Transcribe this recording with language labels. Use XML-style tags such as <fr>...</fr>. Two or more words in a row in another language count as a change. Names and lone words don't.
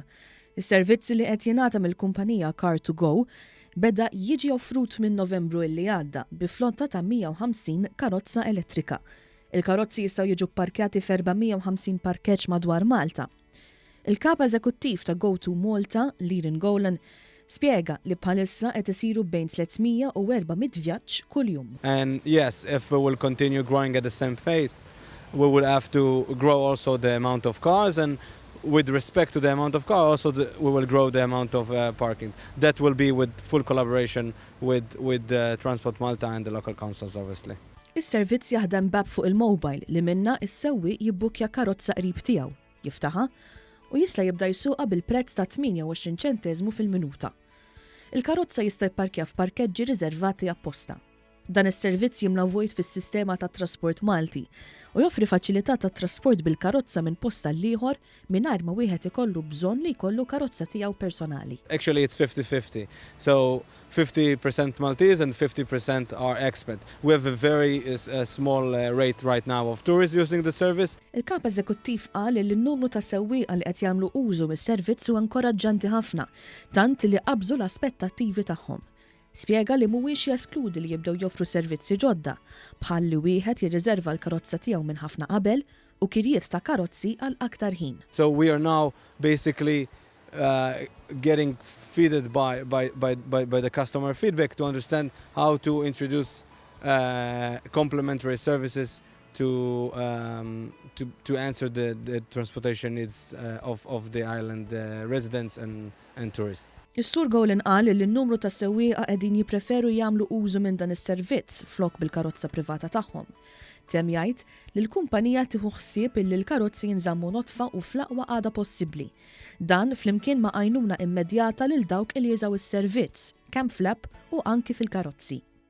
<mt>Is-servizz li qed jingħata mill-kumpanija Car2Go beda jiġi offrut minn Novembru illi għadda bi flotta ta' 150 karozza elettrika. Il-karozzi jistgħu jiġu pparkjati f'450 parkeġġ madwar Malta. Il-kap eżekuttiv ta' Go2 Malta, Liren Golan, spjega li bħalissa qed isiru bejn 300 u 400 vjaġġ kuljum.</mt> <en>And yes, if we will continue growing at the same pace, we will have to grow also the amount of cars, and with respect to the amount of cars, also we will grow the amount of parking. That will be with full collaboration with Transport Malta and the local councils, obviously.</en> <mt>Is-servizz jaħdem bab fuq il-mobile li minna is-sewwi jibbukja karozza qrib tiegħu, jiftaħha u jista' jibda jsuqha bil-prezz ta' 28 ċenteżmu fil-minuta. Il-karozza jista' jparkja f'parkeġġi riservati apposta. Dan is-servizz jimla vojt fis-sistema tat trasport Malti u joffri faċilità tat trasport bil-karozza minn posta l-ieħor mingħajr ma wieħed ikollu bżonn li jkollu karozza tiegħu personali.</mt> <en>Actually, it's 50-50. So 50% Maltese and 50% are expat. We have a very small rate right now of tourists using the service.</en> <mt>Il-kap eżekuttiv qal li n-numru ta' sewwieqa li qed jagħmlu użu mis-servizz huwa inkoraġġanti ħafna, tant li qabżu l-aspettattivi tagħhom. Spjega li mhuwiex jeskludi li jibdew joffru servizzi ġodda, bħal li wieħed jirriserva l-karozza tiegħu minn ħafna qabel u kirjiet ta' karozzi għal aktar ħin.</mt> <en>So we are now basically getting feeded by the customer feedback to understand how to introduce complementary services to answer the transportation needs of the island residents and tourists.</en> <mt>Is-Sur Golan qal li n-numru ta' sewwieqa qegħdin jippreferu jagħmlu użu minn dan is-servizz flok bil-karozza privata tagħhom. Tem jgħid li l-kumpanija tieħu ħsieb illi l-karozzi jinżammu notfa u fl-aqwa għada possibbli. Dan flimkien ma' għajnuna immedjata lil dawk li jużaw is-servizz, kemm fl-app u anki fil-karozzi.</mt>